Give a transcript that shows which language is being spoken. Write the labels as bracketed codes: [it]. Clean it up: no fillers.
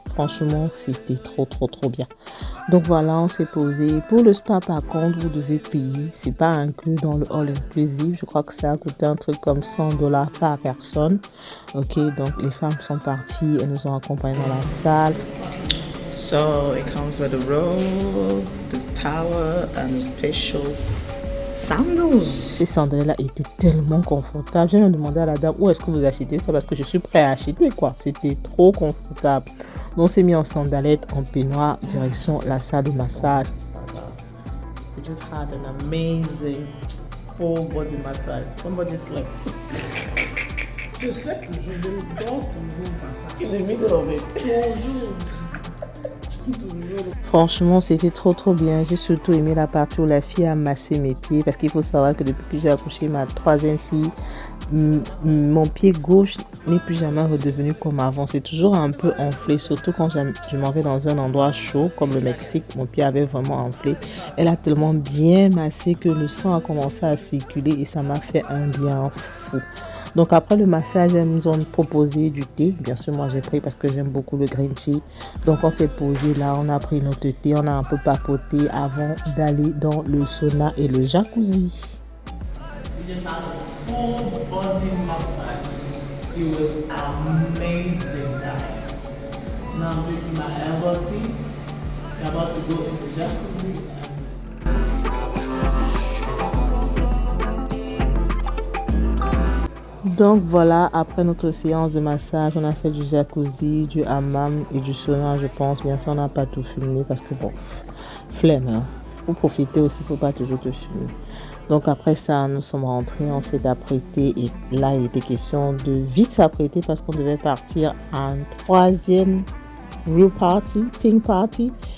[fr] Franchement, c'était trop bien. Donc voilà, on s'est posé. Pour le spa, par contre, vous devez payer. C'est pas inclus dans le [en] all inclusive. [fr] Je crois que ça a coûté un truc comme $100 par personne. Ok, donc les femmes sont parties. Elles nous ont accompagnés dans la salle. [en] So it comes with a robe, the towel and a special sandals. [fr] Ces sandales-là étaient tellement confortables. J'ai même demandé à la dame où est-ce que vous achetez ça parce que je suis prêt à acheter quoi. C'était trop confortable. Donc on s'est mis en sandalettes, en peignoir, direction la salle de massage. [en] We just had an amazing full body massage. Somebody slept. [fr] Je slept toujours, je dors toujours comme ça. J'ai mis de toujours. Franchement, c'était trop bien. J'ai surtout aimé la partie où la fille a massé mes pieds parce qu'il faut savoir que depuis que j'ai accouché ma troisième fille, mon pied gauche n'est plus jamais redevenu comme avant. C'est toujours un peu enflé, surtout quand je m'en vais dans un endroit chaud comme le Mexique. Mon pied avait vraiment enflé. Elle a tellement bien massé que le sang a commencé à circuler et ça m'a fait un bien fou. Donc après le massage, elles nous ont proposé du thé. Bien sûr, moi j'ai pris parce que j'aime beaucoup le [en] green tea. [fr] Donc on s'est posé là, on a pris notre thé, on a un peu papoté avant d'aller dans le sauna et le jacuzzi. [en] We just had a full body massage. It was amazing, guys. Now I'm drinking my herbal tea. We're about to go in the jacuzzi and [fr] donc voilà, après notre séance de massage, on a fait du jacuzzi, du hammam et du sauna, je pense. Bien sûr, on n'a pas tout filmé parce que bon, flemme, hein. Pour profiter aussi, il ne faut pas toujours te filmer. Donc après ça, nous sommes rentrés, on s'est apprêtés et là, il était question de vite s'apprêter parce qu'on devait partir à une troisième [en] real party, pink party.